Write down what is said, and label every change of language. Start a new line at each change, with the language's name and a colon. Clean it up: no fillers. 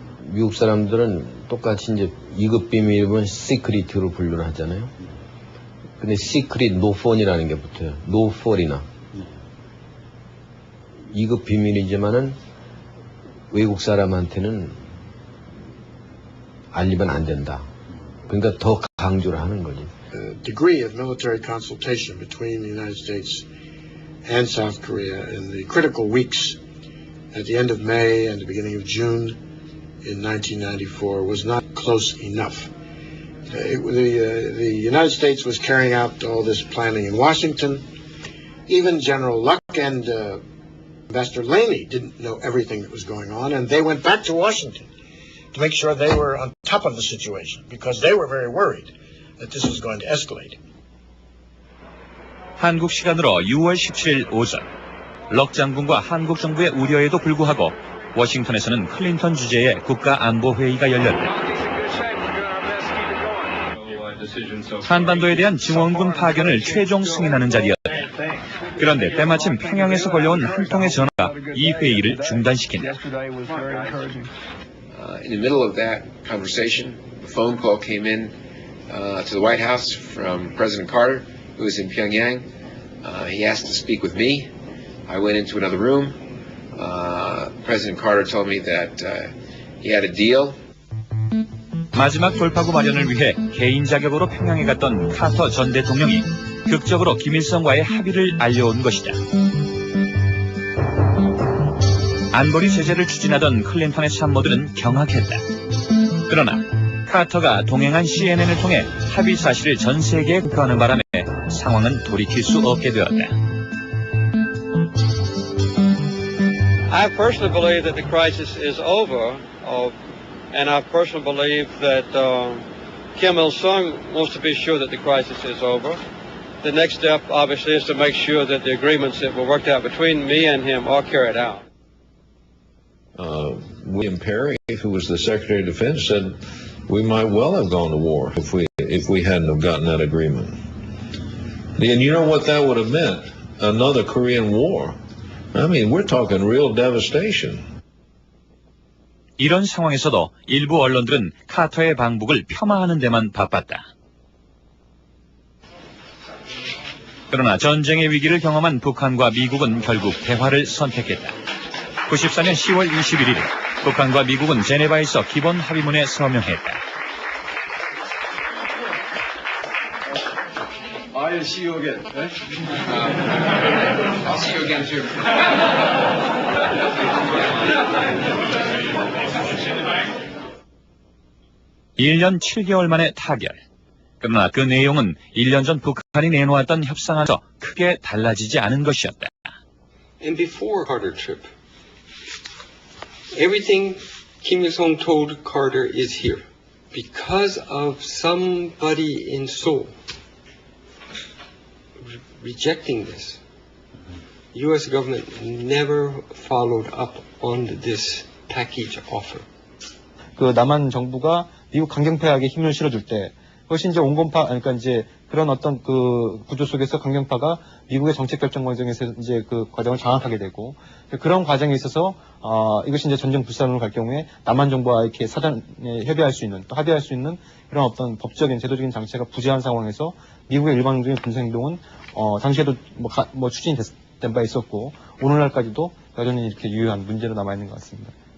Korean: 미국 사람들은 똑같이 이제 2급 비밀이면 시크릿으로 분류를 하잖아요. 근데 시크릿 노폰이라는 게 붙어요. 노폴이나 2급 비밀이지만은 외국 사람한테는 알리면 안 된다. 그러니까 더 강조를 하는 거지.
English: The degree of military consultation between the United States and South Korea in the critical weeks at the end of May and the beginning of June in 1994 was not close enough. The United States was carrying out all this planning in Washington. Even General Luck and Ambassador Laney didn't know everything that was going on, and they went back to Washington to make sure they were on top of the situation because they were very worried that this was going to escalate.
Korean: 한국 시간으로 6월 17일 오전, 럭 장군과 한국 정부의 우려에도 불구하고 워싱턴에서는 클린턴 주재의 국가안보회의가 열렸다. 한반도에 대한 증원군 파견을 최종 승인하는 자리였다. 그런데 때마침 평양에서 걸려온 한 통의 전화가 이 회의를 중단시킨다.
English: In the middle of that conversation, a phone call came in to the White House from President Carter, who was in Pyongyang. He asked to speak with me. I went into another room. President Carter told me that he had a deal.
Korean: 마지막 돌파구 마련을 위해 개인 자격으로 평양에 갔던 카터 전 대통령이 극적으로 김일성과의 합의를 알려온 것이다. 안보리 제재를 추진하던 클린턴의 참모들은 경악했다. 그러나 카터가 동행한 CNN을 통해 합의 사실을 전 세계에 공표하는 바람에 상황은 돌이킬 수 없게 되었다.
English: I personally believe that the crisis is over, and I personally believe that Kim Il-sung wants to be sure that the crisis is over. The next step, obviously, is to make sure that the agreements that were worked out between me and him are carried out. William Perry, who was the Secretary of Defense, said we might well have gone to war if if we hadn't have gotten that agreement. And you know what that would have meant? Another Korean War. I mean, we're talking real devastation.
Korean: 이런 상황에서도 일부 언론들은 카터의 방북을 폄하하는 데만 바빴다. 그러나 전쟁의 위기를 경험한 북한과 미국은 결국 대화를 선택했다. 94년 10월 21일 북한과 미국은 제네바에서 기본 합의문에 서명했다.
English: I'll see you again. I'll see you again too.
Korean: 1년 7개월 만에 타결. 그러나 그 내용은 1년 전 북한이 내놓았던 협상에서 크게 달라지지 않은 것이었다.
English: And before Carter trip, everything Kim Il-sung told Carter is here. Because of somebody in Seoul rejecting this, U.S. government never followed up on this package offer.
Korean: 그 남한 정부가 미국 강경파에게 힘을 실어줄 때, 그것이 이제 온건파, 그러니까 이제 그런 어떤 그 구조 속에서 강경파가 미국의 정책 결정 과정에서 이제 그 과정을 장악하게 되고, 그런 과정에 있어서 이것이 이제 전쟁 불산으로 갈 경우에 남한 정부와 이렇게 사전에 협의할 수 있는, 또 합의할 수 있는 그런 어떤 법적인 제도적인 장치가 부재한 상황에서 미국의 일방적인 군사행동은 당시에도 뭐 추진이 된 바 있었고 오늘날까지도 여전히 이렇게 유효한 문제로 남아 있는 것 같습니다.